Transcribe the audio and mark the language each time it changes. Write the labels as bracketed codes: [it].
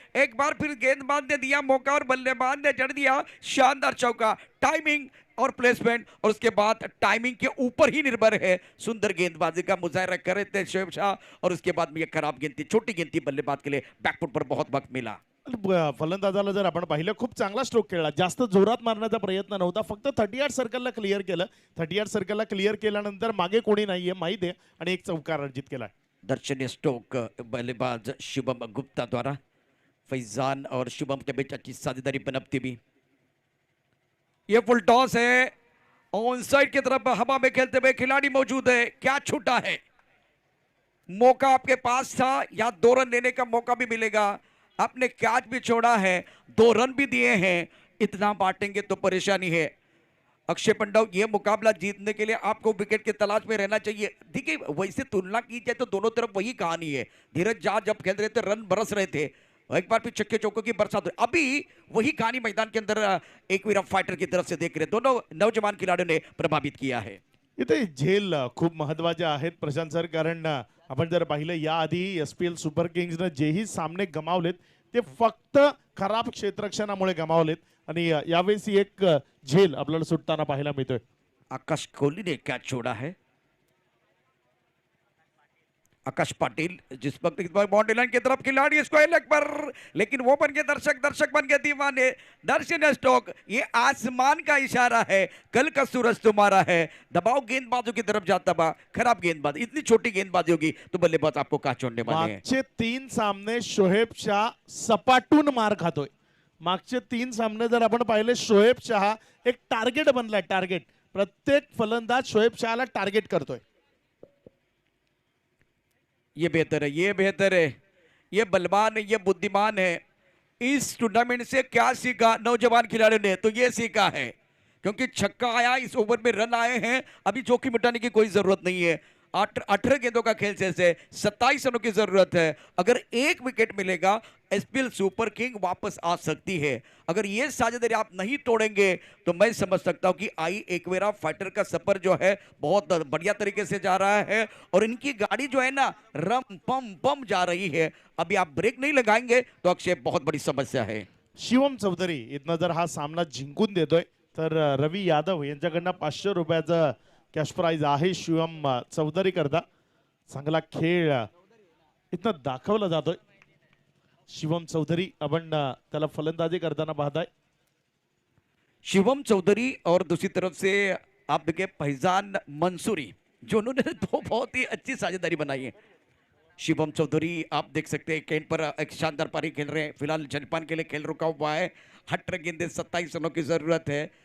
[hi] एक बार फिर गेंदबाज ने दिया मौका और बल्लेबाज ने जड़ दिया शानदार चौका। टाइमिंग और प्लेसमेंट और उसके बाद टाइमिंग के ऊपर ही निर्भर है। सुंदर गेंदबाजी का मुजाहरा कर रहे थे शोएब शाह और उसके बाद में ये खराब गेंद थी, छोटी गेंद थी बल्लेबाज के लिए। बैकफुट पर बहुत वक्त मिला। [mr] फलंदाजाला जर आपण पाहिलं खूप चांगला स्ट्रोक खेळला, जास्त जोरात मारण्याचा प्रयत्न नव्हता, फक्त 38 सर्कलला क्लिअर केलं. 38 सर्कलला क्लिअर केल्यानंतर मागे कोणी नाहीये माहिती आहे आणि एक चौकार अर्जित केलाय. [hi] दर्शनीय स्ट्रोक बल्लेबाज शुभम गुप्ता द्वारा। फैजान और शुभम के बीच अच्छी साझेदारी पनपती भी। ये फुल टॉस है, ऑन साइड की तरफ हवा में खेलते हुए खिलाड़ी मौजूद है। क्या छूटा है, मौका आपके पास था, या 2 रन लेने का मौका भी मिलेगा। आपने कैच भी छोड़ा है, 2 रन भी दिए हैं, इतना बांटेंगे तो परेशानी है। अक्षय पंडव, ये मुकाबला जीतने के लिए आपको विकेट की तलाश में रहना चाहिए। देखिए वैसे तुलना की जाए तो दोनों तरफ वही कहानी है। धीरज झा जब खेल रहे थे रन बरस रहे थे, एक बार फिर छक्के चौकों की बरसात हुई। अभी वही कहानी मैदान के अंदर एक वीरा फाइटर की तरफ से देख रहे, दोनों नौजवान खिलाड़ियों ने प्रभावित किया है। [mr] इथे झेल खूप महत्वाचे आहेत प्रशांत सर, कारण आपण जर पाहिलं याआधी एसपीएल सुपर किंग्सनं जेही सामने गमावलेत ते फक्त खराब क्षेत्ररक्षणामुळे गमावलेत आणि यावेळेस एक झेल आपल्याला सुटताना पाहायला मिळतोय. [hi] आकाश कोहली ने कैच छोड़ा है। आकाश पाटिल जिस वक्त बाउंड्री लाइन की तरफ खिलाड़ी इसको लेग पर, लेकिन वो बन गए दर्शक, दर्शक बन गए दीवाने। दर्शन स्टोक, ये आसमान का इशारा है, कल का सूरज तुम्हारा है। दबाव गेंदबाजों की तरफ जाता बा, खराब गेंदबाज, इतनी छोटी गेंदबाजी होगी तो बल्लेबाज आपको कहा छोड़ने वाले हैं। [mr] मागचे 3 सामने शोएब शाह सपाटून मार खातोय. मागचे 3 सामने जर आपण पाहिले शोएब शाह एक टार्गेट बनलाय, टार्गेट. प्रत्येक फलंदाज शोएब शाहला टार्गेट करतोय. [hi] ये बेहतर है, ये बेहतर है, ये बलवान है, ये बुद्धिमान है। इस टूर्नामेंट से क्या सीखा नौजवान खिलाड़ियों ने, तो ये सीखा है, क्योंकि छक्का आया, इस ओवर में रन आए हैं, अभी जोखिम उठाने की कोई जरूरत नहीं है। 18 गेंदों का खेल शेष है, 27 रनों की जरूरत है। अगर एक विकेट मिलेगा एसपीएल सुपर किंग वापस आ सकती है। अगर ये साझेदारी आप नहीं तोड़ेंगे तो मैं समझ सकता हूं कि आई एकवेरा फाइटर का सफर जो है बहुत बढ़िया तरीके से जा रहा है और इनकी गाड़ी जो है ना रम पम पम जा रही है। अभी आप ब्रेक नहीं लगाएंगे तो अक्षय बहुत बड़ी समस्या है। [mr] शिवम चौधरी इथनं जर हा सामना जिंकून देतोय तर रवी यादव यांच्याकडनं 500 रुपयाचं कॅश प्राइज आहे शिवम चौधरी करता. चांगला खेळ इथनं दाखवला जातोय. शिवम चौधरी आपण त्याला फलंदाजी करताना पाहताय. [hi] शिवम चौधरी और दूसरी तरफ से आप देखिए फैजान मंसूरी, जो उन्होंने 2 बहुत ही अच्छी साझेदारी बनाई है। शिवम चौधरी आप देख सकते हैं कैंट पर एक शानदार पारी खेल रहे हैं। फिलहाल जलपान के लिए खेल रुका हुआ है। 18 गेंदे 27 रनों की जरूरत है।